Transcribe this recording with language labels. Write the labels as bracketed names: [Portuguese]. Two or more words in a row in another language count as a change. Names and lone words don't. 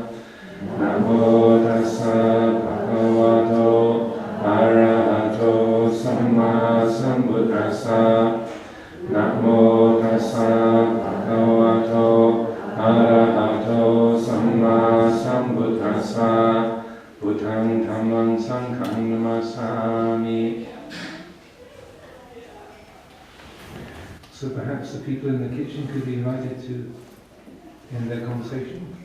[Pali] Namo tassa bhagavato arahato samma sambuddhassa. Namo tassa bhagavato arahato samma sambuddhassa. Buddhang dhammang sanghang namasami. [English] So perhaps the people in the kitchen could be invited to end their conversation.